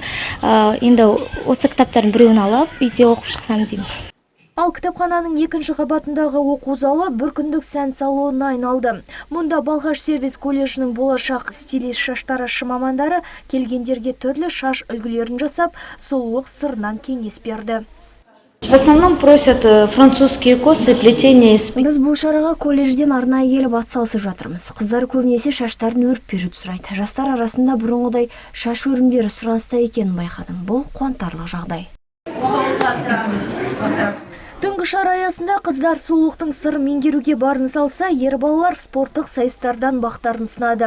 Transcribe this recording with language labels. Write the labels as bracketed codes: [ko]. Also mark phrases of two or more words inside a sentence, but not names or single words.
[kk] Енді осы кітаптардың біреуін алып, үйде оқып шықсам деймін. Ал кітапхананың екінші қабатындағы оқу залы бір күндік сән салонына айналды. Мұнда Балқаш сервис колледжінің болашақ стилист шаштарашы мамандары келгендерге түрлі шаш үлгілерін жасап, сұлулық сырынан кеңес берді. [ru] В основном просят французские косы, плетение из... [kk] Біз бұл шараға колледжден арнайы келіп атсалысып жатырмыз. Қыздар көбінесе шаштарын өріп беруді сұрайды. Жастар арасында бұрынғыдай шаш өрімдері сұраныста екенін байқадым. Бұл қуантарлық жағдай. Түнгі шара аясында қыздар сұлулықтың сырын меңгеруге барын салса, ер балалар спорттық сайыстардан бақтарын сынады.